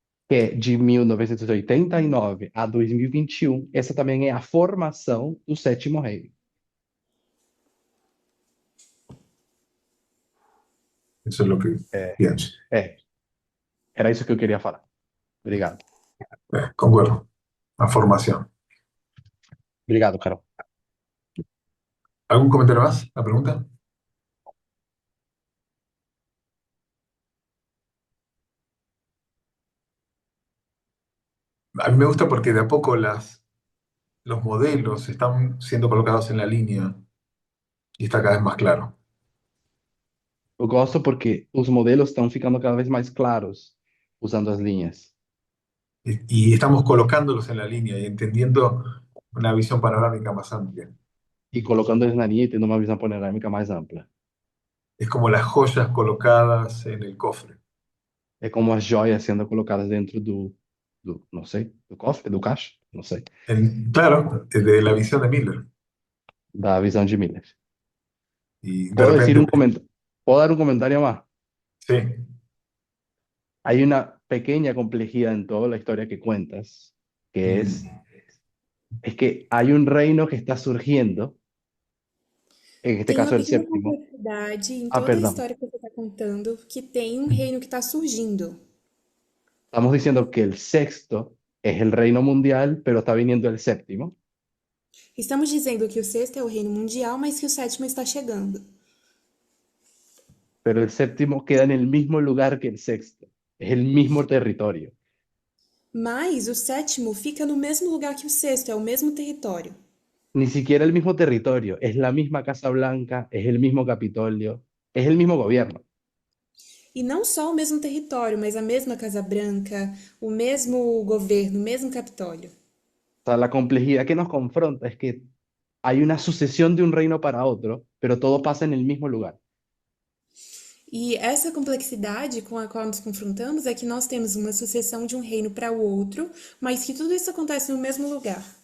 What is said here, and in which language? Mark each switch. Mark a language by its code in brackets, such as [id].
[pt] que é de 1989 a 2021, essa também é a formação do Sétimo Reino. [es] Eso es lo que [pt] É, [es] pienso. [pt] era isso que eu queria falar. Obrigado. [es] Concuerdo. La formación. [pt] Obrigado, Carol. [es] ¿Algún comentario más? ¿La pregunta? A mí me gusta porque de a poco los modelos están siendo colocados en la línea y está cada vez más claro. [pt] Eu gosto porque os modelos estão ficando cada vez mais claros usando as linhas. [es] Y estamos colocándolos en la línea y entendiendo una visión panorámica más amplia. [pt] E colocando eles na linha e tendo uma visão panorâmica mais ampla. [es] Es como las joyas colocadas en el cofre. [pt] É como as joias sendo colocadas dentro não sei, do cofre, do caixa, não sei, [es] Claro, de la visión de Miller. [pt] da visão de Miller. [es] Y de Puedo decir repente, un comentario, puedo dar un comentario más. sí, Hay una pequeña complejidad en toda la historia que cuentas, que es que hay un reino que está surgiendo, en este [pt] Tem uma [es] caso el [pt] pequena [es] séptimo. [pt] complexidade em [es] Ah, [pt] toda a [es] perdón. [pt] história que você está contando, que tem um reino que está surgindo. [es] Estamos diciendo que el sexto es el reino mundial, pero está viniendo el séptimo. [pt] Estamos dizendo que o sexto é o reino mundial, mas que o sétimo está chegando. [es] Pero el séptimo queda en el mismo lugar que el sexto. Es el mismo territorio. [pt] Mas o sétimo fica no mesmo lugar que o sexto, é o mesmo território. [es] Ni siquiera el mismo territorio. Es la misma Casa Blanca, es el mismo Capitolio, es el mismo gobierno. [pt] E não só o mesmo território, mas a mesma Casa Branca, o mesmo governo, o mesmo Capitólio. [es] O sea, la complejidad que nos confronta es que hay una sucesión de un reino para otro, pero todo pasa en el mismo lugar. [pt] E essa complexidade com a qual nos confrontamos é que nós temos uma sucessão de um reino para o outro, mas que tudo isso acontece no mesmo lugar.